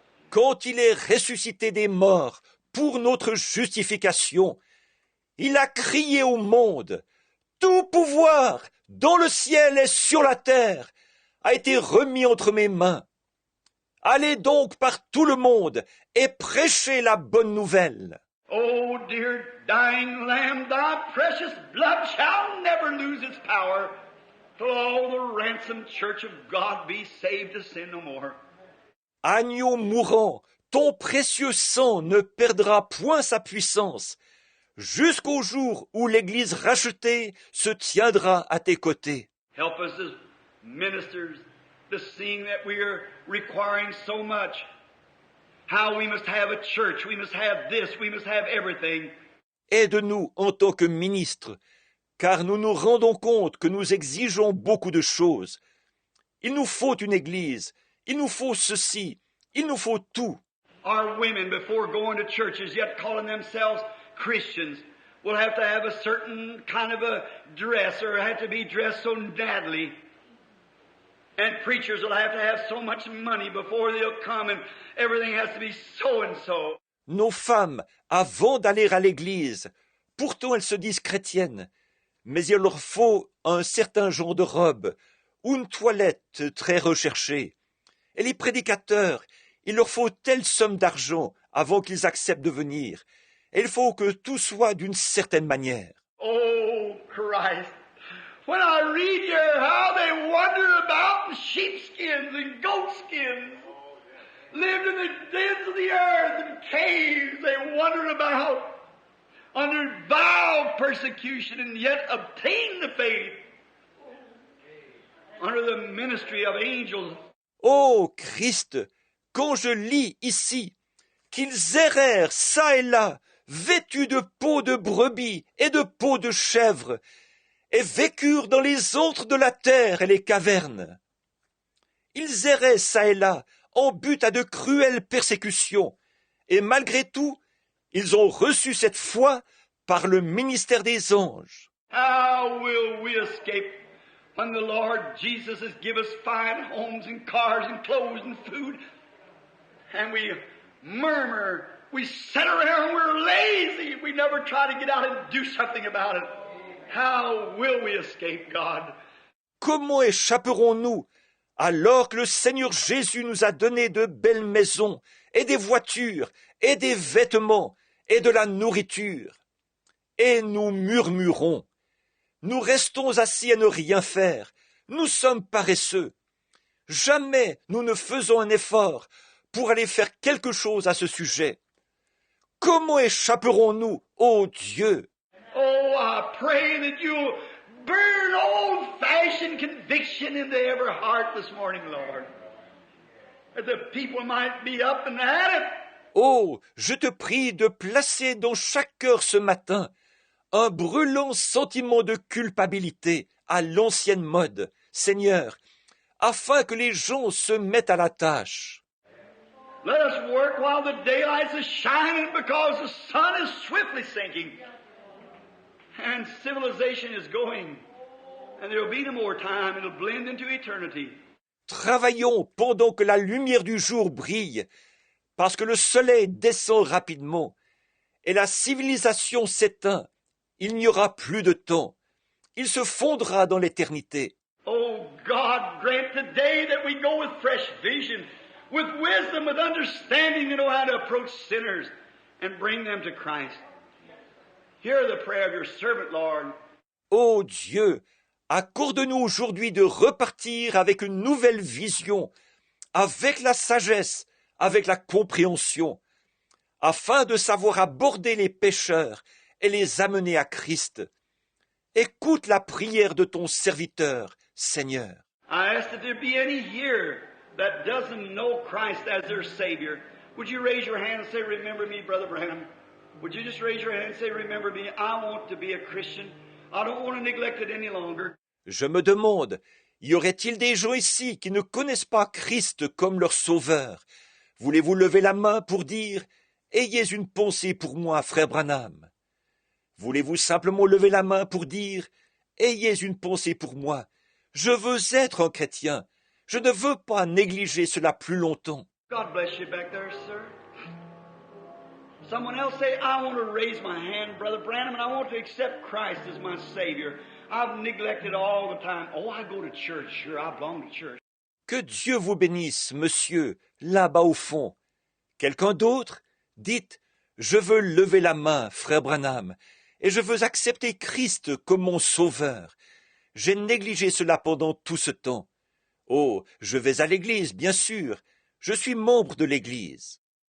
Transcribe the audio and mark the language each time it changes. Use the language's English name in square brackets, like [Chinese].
[French] Quand il est ressuscité des morts pour notre justification, il a crié au monde, tout pouvoir dans le ciel et sur la terre a été remis entre mes mains. Allez donc par tout le monde et prêchez la bonne nouvelle. [English] Oh, dear dying Lamb, thy precious blood shall never lose its power till all the ransomed church of God be saved to sin no more. [French] Agneau mourant, ton précieux sang ne perdra point sa puissance, jusqu'au jour où l'Église rachetée se tiendra à tes côtés. [English] Help us as ministers to seeing that we are requiring so much. How we must have a church, we must have this, we must have everything. [French] Aide-nous en tant que ministres, car nous nous rendons compte que nous exigeons beaucoup de choses. Il nous faut une église, il nous faut ceci, il nous faut tout. [English] Our women, before going to churches, yet calling themselves Christians, will have to have a certain kind of a dress or have to be dressed so nattily. And preachers will have to have so much money before they'll come and everything has to be so and so. [French] Nos femmes, avant d'aller à l'église, pourtant elles se disent chrétiennes, mais il leur faut un certain genre de robe ou une toilette très recherchée. Et les prédicateurs, il leur faut telle somme d'argent avant qu'ils acceptent de venir. Et il faut que tout soit d'une certaine manière. [English] Oh, Christ! When I read here how they wander about in sheepskins and goatskins, lived in the dens of the earth and caves, they wandered about under vile persecution and yet obtained the faith under the ministry of angels. [French] Ô Christ, quand je lis ici qu'ils errèrent çà et là, vêtus de peau de brebis et de peau de chèvre, et vécurent dans les antres de la terre et les cavernes. Ils erraient çà et là, en butte à de cruelles persécutions, et malgré tout, ils ont reçu cette foi par le ministère des anges. [English] How will we escape when the Lord Jesus has given us fine homes and cars and clothes and food, and we murmur, we sit around, we're lazy, we never try to get out and do something about it. How will we escape, God? [French] Comment échapperons-nous alors que le Seigneur Jésus nous a donné de belles maisons et des voitures et des vêtements et de la nourriture? Et nous murmurons. Nous restons assis à ne rien faire. Nous sommes paresseux. Jamais nous ne faisons un effort pour aller faire quelque chose à ce sujet. Comment échapperons-nous, ô Dieu? [English] Oh, I pray that you'll burn old-fashioned conviction into every heart this morning, Lord. That the people might be up and at it. [French] Oh, je te prie de placer dans chaque cœur ce matin un brûlant sentiment de culpabilité à l'ancienne mode, Seigneur, afin que les gens se mettent à la tâche. [English] Let us work while the daylight is shining because the sun is swiftly sinking. And civilization is going. And there will be no more time. It will blend into eternity. [French] Travaillons pendant que la lumière du jour brille, parce que le soleil descend rapidement, et la civilisation s'éteint. Il n'y aura plus de temps. Il se fondra dans l'éternité. [English] Oh God, grant today that we go with fresh vision, with wisdom, with understanding to know how to approach sinners and bring them to Christ. Hear the prayer of your servant, Lord. [French] Ô Dieu, accorde-nous aujourd'hui de repartir avec une nouvelle vision, avec la sagesse, avec la compréhension, afin de savoir aborder les pécheurs et les amener à Christ. Écoute la prière de ton serviteur, Seigneur. [English] I ask that there be any here that doesn't know Christ as their Savior. Would you raise your hand and say, remember me, Brother Branham? Would you just raise your hand and say, remember me? I want to be a Christian. I don't want to neglect it any longer. [French] Je me demande, y aurait-il des gens ici qui ne connaissent pas Christ comme leur sauveur? Voulez-vous lever la main pour dire « Ayez une pensée pour moi, frère Branham » ? Voulez-vous simplement lever la main pour dire « Ayez une pensée pour moi, je veux être un chrétien, je ne veux pas négliger cela plus longtemps. » [English] God bless you back there, sir. Someone else say, I want to raise my hand, Brother Branham, and I want to accept Christ as my Savior. I've neglected all the time. Oh, I go to church. Sure, I belong to church. [French] Que Dieu vous bénisse, monsieur, là-bas au fond. Quelqu'un d'autre? Dites, je veux lever la main, frère Branham, et je veux accepter Christ comme mon sauveur. J'ai négligé cela pendant tout ce temps. Oh, je vais à l'église, bien sûr. Je suis membre de l'église.